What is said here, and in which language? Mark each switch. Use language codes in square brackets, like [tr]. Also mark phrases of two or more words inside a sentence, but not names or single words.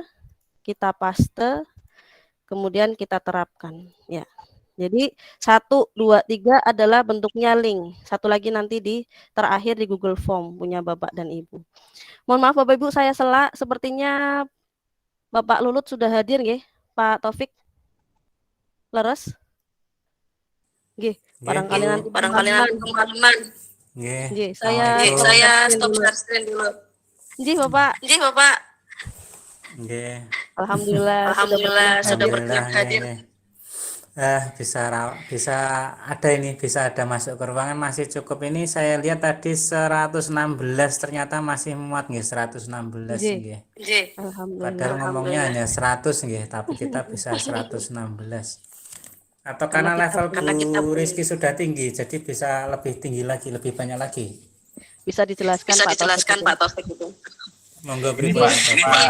[id] Kita paste, kemudian kita terapkan. Ya. Jadi 1, 2, 3 adalah bentuknya link. Satu lagi nanti di terakhir di Google Form punya Bapak dan Ibu. Mohon maaf Bapak Ibu saya sela, sepertinya Bapak Lulut sudah hadir nggih? Pak Taufik leres? Nggih, barangkali nanti teman-teman. Nggih, saya stop share dulu. Nggih, Bapak. Nggih. Alhamdulillah sudah hadir. Bisa ada masuk ke ruangan masih cukup. Ini saya lihat tadi 116 ternyata masih muat nggih 116 nggih. Alhamdulillah. Padahal ngomongnya hanya 100 nggih, tapi kita bisa 116. Atau karena level Bu Rizky sudah tinggi, jadi bisa lebih tinggi lagi, lebih banyak lagi. Bisa dijelaskan Pak Taufik itu. Monggo beri Pak